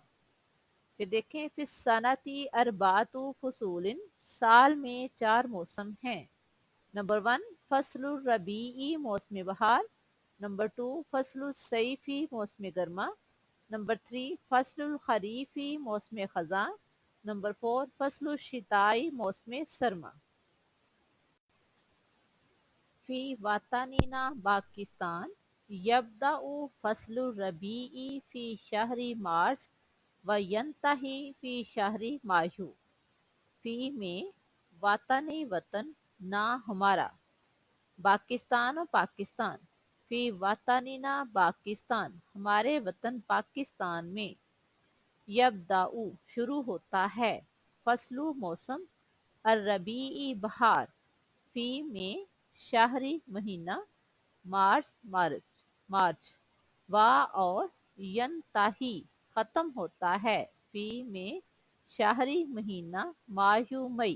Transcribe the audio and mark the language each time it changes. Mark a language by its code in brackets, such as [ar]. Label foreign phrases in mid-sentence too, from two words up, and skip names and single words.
[ur] پھر دیکھیں، پھر [ar] سنتي أربعة فصول, [ur] سال میں چار موسم ہیں. نمبر 1 [ar] فصل الربيع [ur] موسم بہار، نمبر 2 [ar] فصل الصيفي [ur] موسم گرما، نمبر 3 [ar] فصل الخريفي [ur] موسم خزاں، نمبر 4 [ar] فصل الشتائي [ur] موسم سرما. [ar] في وطننا باكستان، يبدأ فصل الربيع في شهر مارس و ينتهي في شهر مايو. [ur] فی میں وطنی وطن، نا ہمارا، پاکستان اور پاکستان. [ar] في وطننا باكستان, [ur] ہمارے وطن پاکستان میں. یبداؤ شروع ہوتا ہے، فصلُ موسم، الربیع بہار، فی میں شہری مہینہ، مارچ مارچ مارچ، وا اور ینتہی ختم ہوتا ہے، فی میں شہری مہینہ، مایو مئی.